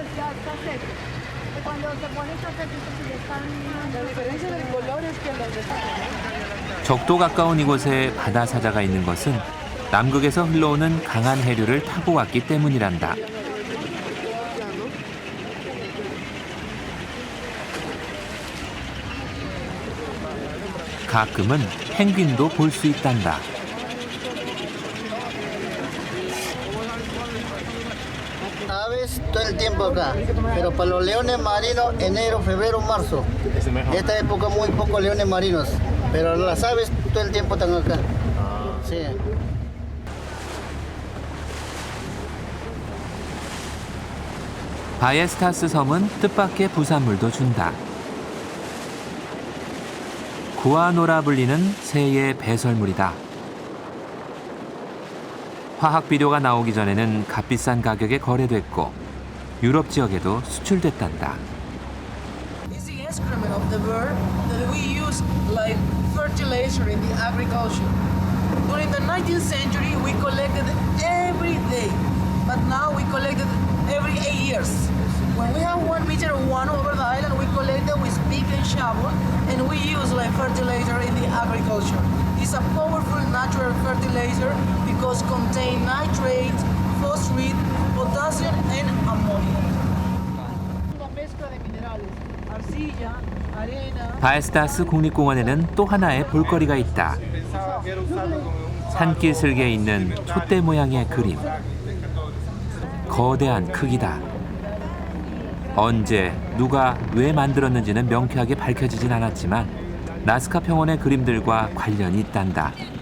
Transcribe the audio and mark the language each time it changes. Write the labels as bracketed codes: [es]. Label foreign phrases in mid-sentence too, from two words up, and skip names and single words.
[ko] 적도 가까운 이곳에 바다 사자가 있는 것은 남극에서 흘러오는 강한 해류를 타고 왔기 때문이란다. 가끔은 펭귄도 볼 수 있단다. [es] Aves todo el tiempo acá, pero para los leones marinos, enero, febrero, marzo. Esta época muy pocos leones marinos, pero las aves todo el tiempo están acá. Sí. [ko] 바에스타스 섬은 뜻밖의 부산물도 준다. 구아노라 불리는 새의 배설물이다. 화학비료가 나오기 전에는 값비싼 가격에 거래됐고 유럽 지역에도 수출됐단다. [en] It's the excrement of the bird that we use like fertilizer in the agriculture. During the 19th century, we collected every day, but now we collected every 8 years. When we have 1 meter of one over the island, we collect it with pick and shovel, and we use like fertilizer in the agriculture. It's a powerful natural fertilizer because contain nitrate, phosphate, potassium, and ammonia. [es] Una mezcla de minerales, arcilla, arena. [ko] 바에스타스 국립공원에는 또 하나의 볼거리가 있다. 산길 슬개에 있는 촛대 모양의 그림. 거대한 크기다. 언제, 누가, 왜 만들었는지는 명쾌하게 밝혀지진 않았지만 나스카 평원의 그림들과 관련이 있단다.